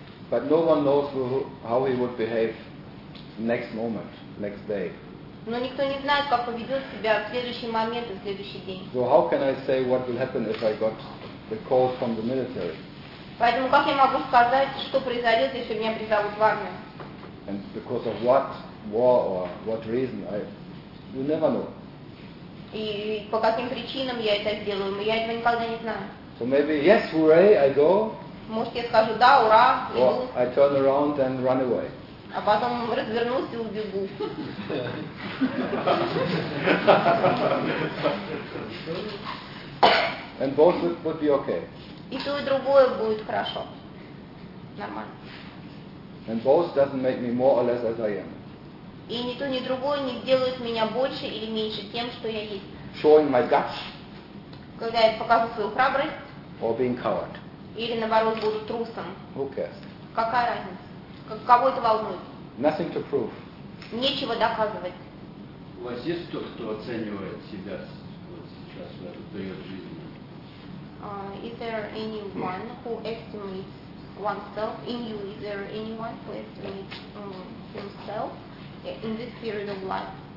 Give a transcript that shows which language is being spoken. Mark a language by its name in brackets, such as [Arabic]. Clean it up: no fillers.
[English] But no one knows how he would behave next moment, next day. [Russian] Но никто не знает, как поведет себя в следующий момент, в следующий день. [English] So how can I say what will happen if I got the call from the military? [Russian] Поэтому как я могу сказать, что произойдет, если меня призовут в армию? [English] And because of what war or what reason, you never know. [Russian] И по каким причинам я это сделаю, но я этого никогда не знаю. [English] So maybe yes, hooray, I go. [Russian] Может, я скажу да, ура, иду. [English] Or I turn around and run away. [Russian] А потом развернусь и убегу. [English] And both would be okay. [Russian] И то и другое будет хорошо, нормально. [English] And both doesn't make me more or less as I am. [Russian] И ни то, ни другое не делают меня больше или меньше тем, что я есть. [English] Showing my guts. [Russian] Когда я покажу свою храбрость. [English] Or being coward. [Russian] Или наоборот буду трусом. [English] Who cares? [Russian] Какая разница? Кого это волнует? [English] Nothing to prove. [Russian] Нечего доказывать. У вас есть кто, кто оценивает себя вот сейчас в этот период жизни? [English] Is there anyone who estimates oneself in you? Is there anyone who estimates himself in this period of life?